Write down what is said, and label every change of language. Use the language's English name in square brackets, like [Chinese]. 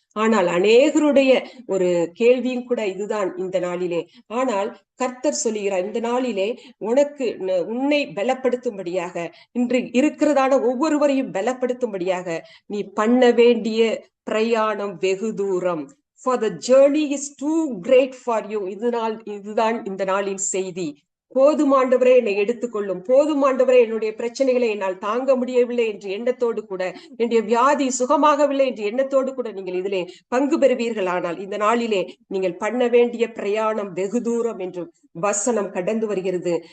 [Tamil] ஆனால் அநேகருடைய ஒரு கேள்வியும் கூட இதுதான் இந்த நாளிலே. ஆனால் கர்த்தர் சொல்லுகிறார், இந்த நாளிலே உன்னை பலப்படுத்தும்படியாக, இன்று இருக்கிறதான ஒவ்வொருவரையும் பலப்படுத்தும்படியாக நீ பண்ண வேண்டிய பிரயாணம் வெகு தூரம். [English] For the journey is too great for you. [Tamil] இதுதான் இந்த நாளின் செய்தி. போதுமாண்டவரே என்னை எடுத்துக்கொள்ளும், போதுமாண்டவரே என்னுடைய பிரச்சனைகளை என்னால் தாங்க முடியவில்லை என்று எண்ணத்தோடு கூட, என்னுடைய வியாதி சுகமாகவில்லை என்று எண்ணத்தோடு கூட நீங்கள் இதிலே பங்கு பெறுவீர்கள். ஆனால் இந்த நாளிலே நீங்கள் பண்ண வேண்டிய பிரயாணம் வெகு தூரம் என்று வசனம் கடந்து வருகிறது.